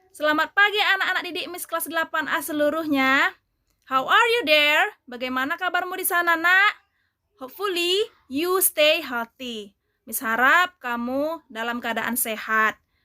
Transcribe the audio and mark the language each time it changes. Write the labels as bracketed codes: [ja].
[id] Selamat pagi anak-anak didik Miss kelas 8A seluruhnya. [en] How are you there? [id] Bagaimana kabarmu di sana, Nak? [en] Hopefully you stay healthy. [id] Miss harap kamu dalam keadaan sehat.